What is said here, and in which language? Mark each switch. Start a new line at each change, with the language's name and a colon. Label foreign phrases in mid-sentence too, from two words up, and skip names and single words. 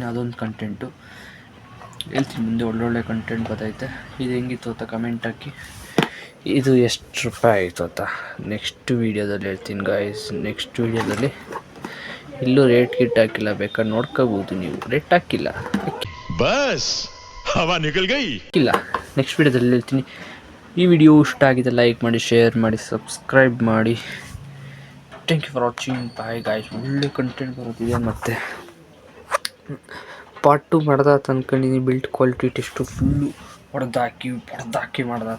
Kannada: ಅದೊಂದು ಕಂಟೆಂಟು ಹೇಳ್ತೀನಿ ಮುಂದೆ. ಒಳ್ಳೊಳ್ಳೆ ಕಂಟೆಂಟ್ ಬರ್ತೈತೆ. ಇದು ಹೆಂಗಿತ್ತು ಅಂತ ಕಮೆಂಟ್ ಹಾಕಿ. ಇದು ಎಷ್ಟು ರೂಪಾಯಿ ಆಯಿತು ಅಂತ ನೆಕ್ಸ್ಟ್ ವೀಡಿಯೋದಲ್ಲಿ ಹೇಳ್ತೀನಿ ಗೈಸ್. ನೆಕ್ಸ್ಟ್ ವೀಡಿಯೋದಲ್ಲಿ ಇಲ್ಲೂ ರೇಟ್ ಗಿಟ್ ಹಾಕಿಲ್ಲ, ಬೇಕಾದ್ರೆ ನೋಡ್ಕೋಬೋದು ನೀವು. ರೇಟ್ ಹಾಕಿಲ್ಲ,
Hindi: बस हवा निकल गई.
Kannada: ಇಲ್ಲ, ನೆಕ್ಸ್ಟ್ ವೀಡಿಯೋದಲ್ಲಿ ಹೇಳ್ತೀನಿ. ಈ ವಿಡಿಯೋ ಇಷ್ಟ ಆಗಿದೆ ಲೈಕ್ ಮಾಡಿ, ಶೇರ್ ಮಾಡಿ, ಸಬ್ಸ್ಕ್ರೈಬ್ ಮಾಡಿ.
English: Thank you for watching. Bye guys.
Kannada: ಒಳ್ಳೆ ಕಂಟೆಂಟ್ ಬರುತ್ತಿದೆ. ಮತ್ತು ಪಾರ್ಟ್ 2 ಮಾಡ್ದ ಅಂದ್ಕೊಂಡಿದ್ದೀನಿ.
English: build quality test
Kannada: ಫುಲ್ಲು ಹೊಡೆದಾಕಿ ಮಾಡ್ದ ಅಂದ್ಕೊಂಡಿದ್ದೀನಿ.